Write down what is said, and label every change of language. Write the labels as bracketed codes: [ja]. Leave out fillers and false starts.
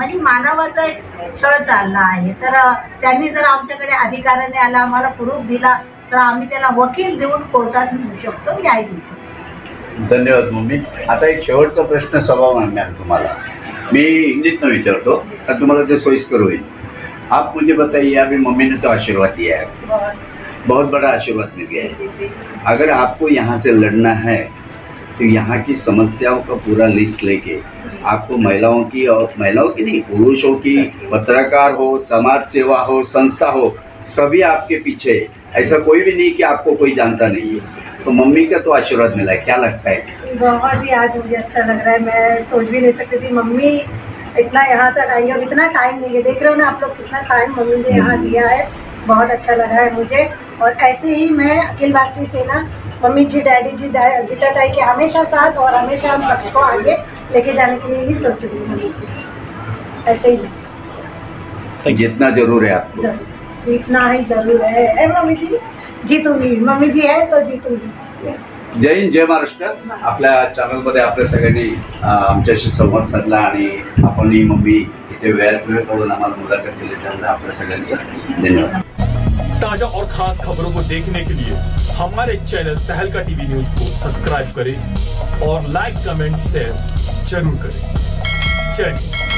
[mr] म्हणजे मानवाचा एक छळ चालला आहे. तर त्यांनी जर आमच्याकडे अधिकाऱ्याने आला, आम्हाला प्रूफ दिला तर आम्ही त्याला वकील देऊन कोर्टात नेऊ शकतो, न्याय देऊ शकतो. धन्यवाद मम्मी. आता एक शेवटचा प्रश्न सभा मॅम तुम्हाला मी हिंदीत [hi] में [mr] विचारतो का तुम्हाला ते सोयीस्कर होईल. [hi] आप मुझे बताइए, अभी मम्मी ने तो आशीर्वाद दिया है, बहुत बड़ा आशीर्वाद मिल गया है. अगर आपको यहाँ से लड़ना है तो यहाँ की समस्याओं का पूरा लिस्ट लेके आपको महिलाओं की, और महिलाओं की नहीं, पुरुषों की, पत्रकार हो, समाज सेवा हो, संस्था हो, सभी आपके पीछे. ऐसा कोई भी नहीं कि आपको कोई जानता नहीं है. तो मम्मी का तो आशीर्वाद मिला है, क्या लगता है? बहुत ही आज मुझे अच्छा लग रहा है. मैं सोच भी नहीं सकती थी मम्मी इतना यहाँ तक आएंगे और इतना टाइम देंगे. देख रहे हो ना आप लोग कितना टाइम मम्मी ने यहाँ दिया है. बहुत अच्छा लगा है मुझे. और ऐसे ही मैं अखिल भारतीय सेना, मम्मी जी, डैडी जी, गीता ताई के हमेशा साथ और हमेशा हम पक्ष को आगे लेके जाने के लिए ही सोचूंगी मम्मी जी. ऐसे ही जितना जरूर है आपको, जीतना ही जरूर है मम्मी जी. जीतूंगी, मम्मी जी है तो जीतूंगी. जय हिंद, जय महाराष्ट्र. [mr] आपल्या चॅनलमध्ये आपल्या सगळ्यांनी आमच्याशी संवाद साधला आणि आपण ही मम्मी इथे वेळ काढून आम्हाला मुलाखत दिली, त्यामुळे आपल्या सगळ्यांचं धन्यवाद. [hi] ताजा और खास खबरों को देखने के लिए हमारे चैनल तहलका टीवी न्यूज को सब्सक्राइब करें और लाइक, कमेंट, शेयर जरूर करें. जय हिंद.